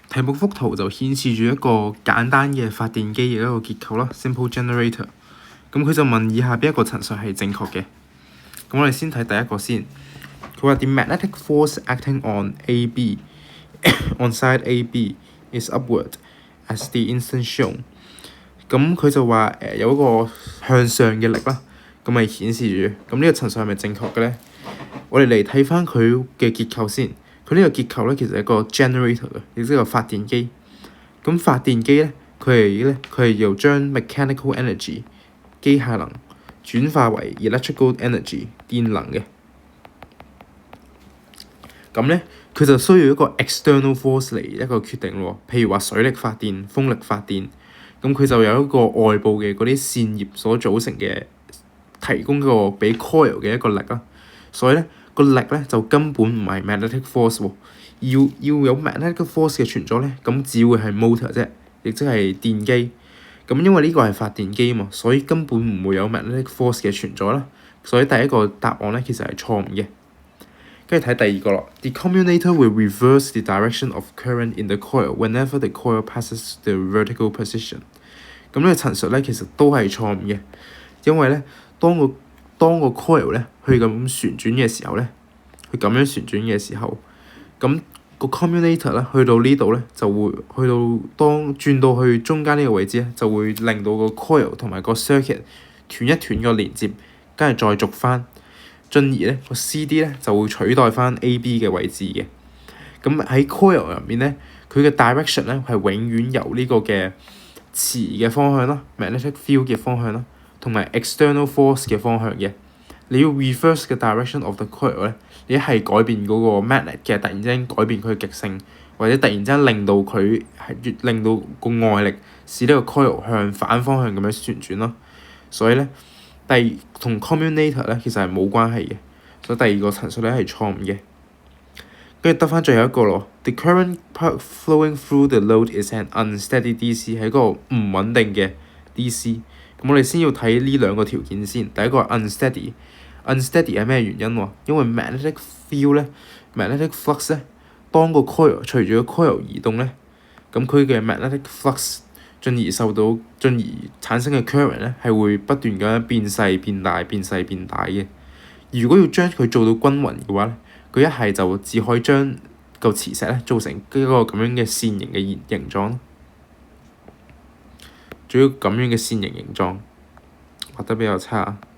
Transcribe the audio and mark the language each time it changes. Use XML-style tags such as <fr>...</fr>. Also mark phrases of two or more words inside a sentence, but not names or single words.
<yue>題目幅圖就顯示住一個簡單嘅發電機嘅一個結構啦 ，</yue> <en>simple generator。</en> <yue>咁佢就問以下邊一個陳述係正確嘅。咁我哋先睇第一個先。佢話</yue> <en>The magnetic force acting on AB on side AB is upward as the instant shown。</en> <yue>咁佢就話有一個向上嘅力啦，咁咪顯示住。咁呢個陳述係咪正確嘅咧？我哋嚟睇翻佢嘅結構先。佢呢個結構咧其實係一個 generator 嘅，亦即係個發電機。咁發電機咧，佢係由將</yue> <en>mechanical energy</en> <yue>機械能轉化為</yue> <en>electrical energy</en> <yue>電能嘅。咁咧，佢就需要一個</yue> <en>external force</en> <yue>嚟一個決定喎。譬如話水力發電、風力發電，咁佢就有一個外部嘅嗰啲線葉所組成嘅，提供個俾 coil 嘅一個力啦。所以咧，個力咧就根本唔係</yue> <en>magnetic force</en> <yue>喎。要有</yue> <en>magnetic force</en> <yue>嘅存在咧，咁只會係 motor 啫，亦即係電機。咁因為呢個係發電機嘛，所以根本唔會有</yue> <en>magnetic force</en> <yue>嘅存在啦。所以第一個答案咧其實係錯誤嘅。跟住睇第二個咯。</yue> <en>The commutator will reverse the direction of current in the coil whenever the coil passes the vertical position。</en> <yue>咁呢個陳述咧其實都係錯誤嘅，因為咧當個 coil 咧去咁旋轉嘅時候咧，佢咁樣旋轉嘅時候，咁個 commutator 咧去到呢度咧就會去到當轉到去中間呢個位置咧，就會令到個 coil 同埋個 circuit 斷一斷個連接，跟住再續翻。進而咧個 CD 咧就會取代翻 AB 嘅位置嘅。咁喺 coil 入面咧，佢嘅 direction 咧係永遠由呢個嘅磁嘅方向啦 ，</yue> <en>magnetic field</en> <yue>嘅方向啦，同埋</yue> <en>external force</en> <yue>嘅方向嘅。你要 reverse 嘅</yue> <en>direction of the coil</en> <yue>咧，你一係改變嗰個 magnet 嘅突然之間改變佢嘅極性，或者突然之間令到佢係令到個外力使呢個 coil 向反方向咁樣旋轉咯。所以咧，同 commutator 咧其實係冇關係嘅，所以第二個陳述咧係錯誤嘅。跟住得翻最後一個咯。</yue> <en>The current flowing through the load is an unsteady DC，</en> <yue>係一個唔穩定嘅 DC。咁我哋先要睇呢兩個條件先。第一個係 unsteady。unsteady 係咩原因喎？因為</yue> <en>magnetic field</en> <yue>咧 ，</yue> <en>magnetic flux</en> <yue>咧，當個 coil 隨住個 coil 移動咧，咁佢嘅</yue> <en>magnetic flux</en> <yue>進而產生嘅 current 咧係會不斷咁樣變細變大、變細變大嘅。如果要將佢做到均勻嘅話咧，佢一係就只可以將嚿磁石咧做成一個咁樣嘅線形嘅形狀，仲要咁樣嘅線形形狀，畫得比較差。</yue>